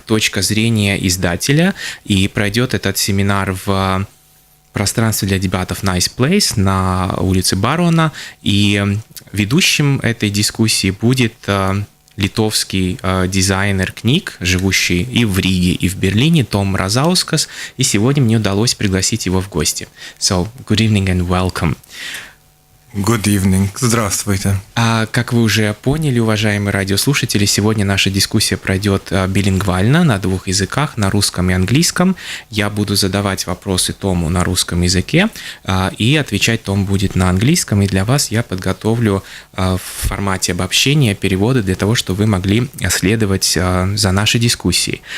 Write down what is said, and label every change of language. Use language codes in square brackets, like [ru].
[ru] Точка зрения издателя». И пройдет этот семинар в пространстве для дебатов Nice Place на улице Барона. И ведущим этой дискуссии будет литовский дизайнер книг, живущий и в Риге, и в Берлине, Том Мразаускас. И сегодня мне удалось пригласить его в гости. [en] So, good evening and welcome. Good evening. [ru] Здравствуйте. Как вы уже поняли, уважаемые радиослушатели, сегодня наша дискуссия пройдет билингвально на 2 языках, на русском и английском. Я буду задавать вопросы Тому на русском языке, и отвечать Том будет на английском. И для вас я подготовлю в формате обобщения переводы для того, чтобы вы могли следовать за нашей дискуссией.